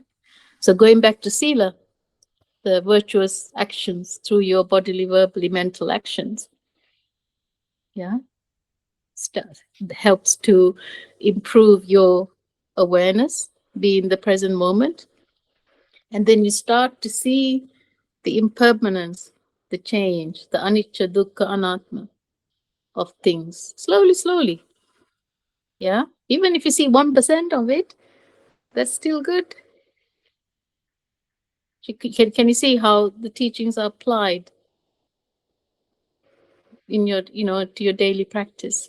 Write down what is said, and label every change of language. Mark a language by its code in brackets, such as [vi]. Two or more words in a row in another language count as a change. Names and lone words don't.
[en] So going back to sila, the virtuous actions through your bodily, verbally, mental actions, yeah, helps to improve your awareness, be in the present moment, and then you start to see the impermanence, the change, the [pi] anicca, dukkha, anatma [en] of things slowly, slowly. Yeah, even if you see 1% of it, that's still good. Can you see how the teachings are applied in your, to your daily practice?